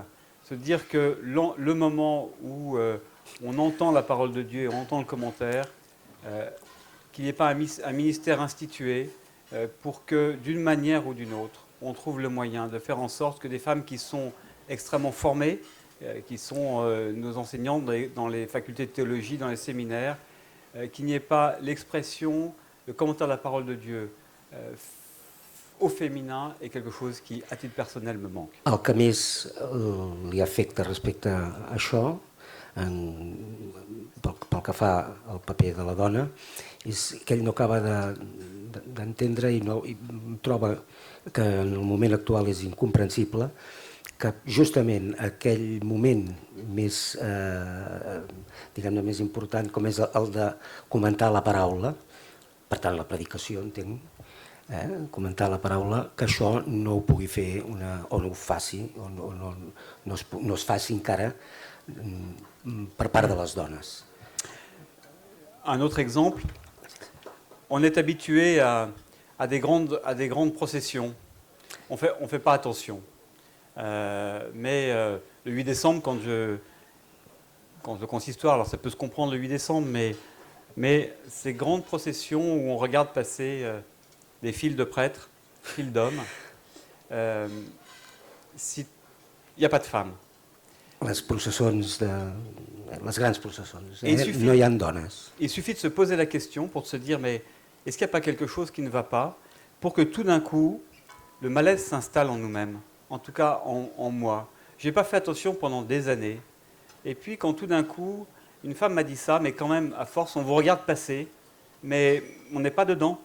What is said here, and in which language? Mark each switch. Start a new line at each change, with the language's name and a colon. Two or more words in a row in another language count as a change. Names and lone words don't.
French: Se dire que le moment où on entend la parole de Dieu et on entend le commentaire, qu'il n'y ait pas un ministère institué pour que, d'une manière ou d'une autre, on trouve le moyen de faire en sorte que des femmes qui sont extrêmement formées, qui sont nos enseignantes dans les facultés de théologie, dans les séminaires, qu'il n'y ait pas l'expression, le commentaire de la parole de Dieu au féminin est quelque chose qui, à titre personnel, me manque.
Catalan: El que més li afecta respecte a això, pel que fa al paper de la dona, és que ell no acaba d'entendre i troba que en el moment actual és incomprensible que justament aquell moment més, diguem-ne, més important, com és el de comentar la paraula, per tant la predicació, entenc, comentar la paraula, que això no ho pugui fer o no ho faci, o no es faci encara per part de les dones.
French: Un autre exemple, on est habitué à des grandes processions. On fait pas attention. Mais le 8 décembre, quand le consistoire, alors ça peut se comprendre le 8 décembre, mais ces grandes processions où on regarde passer des files de prêtres, files d'hommes, il n'y a pas de femmes.
Catalan: Les processons, les grandes processons, no hi ha dones.
French: Il suffit de se poser la question pour se dire, mais est-ce qu'il n'y a pas quelque chose qui ne va pas, pour que tout d'un coup, le malaise s'installe en nous-mêmes, en tout cas en moi. Je n'ai pas fait attention pendant des années. Et puis quand tout d'un coup, une femme m'a dit ça, mais quand même, à force, on vous regarde passer, mais on n'est pas dedans.